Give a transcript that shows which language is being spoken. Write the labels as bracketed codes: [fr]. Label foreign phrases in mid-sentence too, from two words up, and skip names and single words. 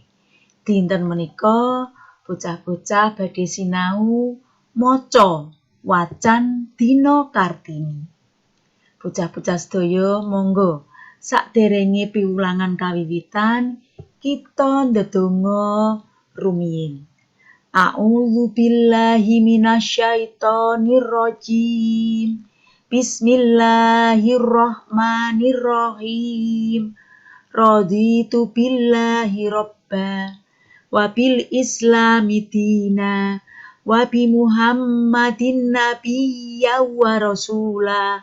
[jv] Dinten menika bocah-bocah badhe sinau maca wacan dina Kartini. Bocah-bocah sedaya monggo sakderenge piwulangan kawiwitan kita ndedonga rumiyin. [ar] أعوذ بالله من الشيطان الرجيم. بسم الله الرحمن الرحيم. رضيت بالله ربا وبالإسلام دينا وبمحمد نبيا ورسولا.